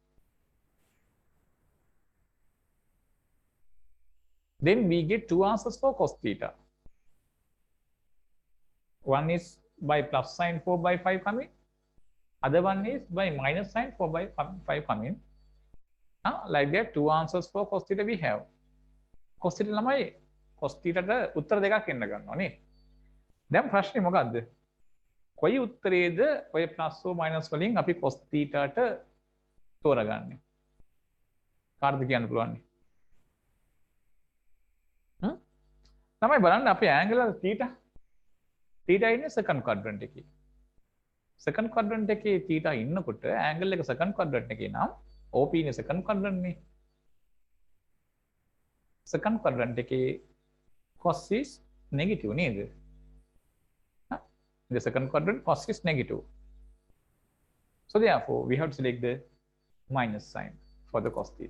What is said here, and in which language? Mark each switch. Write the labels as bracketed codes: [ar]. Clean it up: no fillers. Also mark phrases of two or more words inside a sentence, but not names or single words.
[en] Then we get two answers for cos theta. One is by plus sign 4 by 5 coming. Other one is by minus sign 4 by 5 coming. Like that, two answers for cos theta we have. Cos theta [si] ළමයි [en] cos theta [si] ට උත්තර දෙකක් එන්න ගන්නවා නේ. දැන් ප්‍රශ්නේ මොකද්ද? කොයි උත්තරේද ඔය [en] plus or minus [si] වලින් අපි [en] cos theta [si] ට තෝරගන්නේ? කාටද කියන්න පුළුවන්? ළමයි බලන්න අපේ angle වල theta ඉන්නේ second quadrant එකේ. [en] Second quadrant [si] එකේ theta ඉන්නකොට angle එක [en] second quadrant [si] එකේ නම් OP ඉන්නේ [en] second quadrant [si] නේ. [en] Second quadrant එකේ cos is negative නේද? In the second quadrant cos is negative. So therefore we have to select the minus sign for the cos theta.